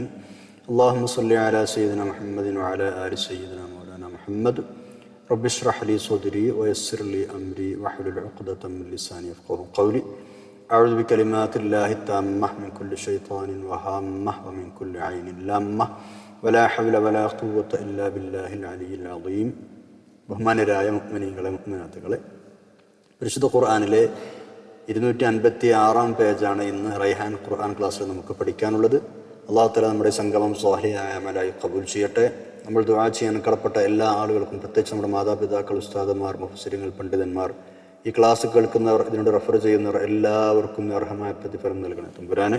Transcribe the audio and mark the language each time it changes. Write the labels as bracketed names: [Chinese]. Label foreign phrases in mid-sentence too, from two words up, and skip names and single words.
[Arabic] اللهم صل على سيدنا محمد وعلى آل سيدنا مولانا محمد. رب اشرح لي صدري ويسر لي أمري واحلل عقدة من لساني يفقهوا قولي. أعوذ بكلمات الله التامة من كل شيطان وهامة ومن كل عين لامة ولا حول ولا قوة إلا بالله العلي العظيم. [Malayalam] ബഹുമാനരായ മുഅ്മിനീങ്ങളെ മുഅ്മിനാത്തുകളെ, പരിശുദ്ധ ഖുർആനിലെ 256 പേജാണ് ഇന്ന് റൈഹാൻ ഖുർആൻ ക്ലാസ്സിൽ നമുക്ക് പഠിക്കാനുള്ളത്. [Arabic] الله تعالى [Malayalam] നമ്മുടെ സംഗമം സ്വാലിഹായ അമലായി ഖബൂൽ ചെയ്യട്ടെ. നമ്മൾ ദുആ ചെയ്യാൻ കടപ്പെട്ട എല്ലാ ആളുകൾക്കും, പ്രത്യേകിച്ച് നമ്മുടെ മാതാപിതാക്കൾ, ഉസ്താദുമാർ, മുഫസ്സിറുകൾ, പണ്ഡിതന്മാർ, ഈ ക്ലാസ് കേൾക്കുന്നവർ, ഇതിനോട് റെഫർ ചെയ്യുന്നവർ എല്ലാവർക്കും അർഹമായ പ്രതിഫലം നൽകണേ തമ്പുരാനെ.